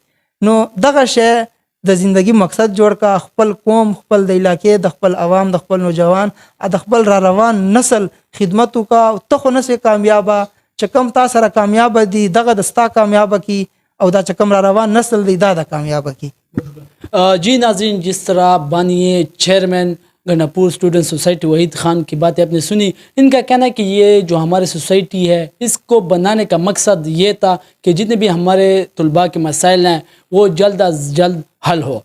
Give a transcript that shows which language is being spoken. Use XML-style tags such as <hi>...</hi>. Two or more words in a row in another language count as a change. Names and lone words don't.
<ps>نو دغه شی د زندگی مقصد جوړ کا، خپل قوم، خپل د علاقې، د خپل عوام، د خپل نوجوان، د خپل را روان نسل خدمت وکا. ته خو نسې کامیابه، چې کم تا سره کامیاب دي دغه د ستا کامیابه کی، او دا چې کم را روان نسل دی دا د کامیابه کی.</ps> <ur>جی ناظرین، جس طرح بانی چیئرمین گناپور اسٹوڈنٹ سوسائٹی وحید خان کی باتیں آپ نے سنی، ان کا کہنا ہے کہ یہ جو ہماری سوسائٹی ہے اس کو بنانے کا مقصد یہ تھا کہ جتنے بھی ہمارے طلباء کے مسائل ہیں وہ جلد از جلد حل ہو.</ur>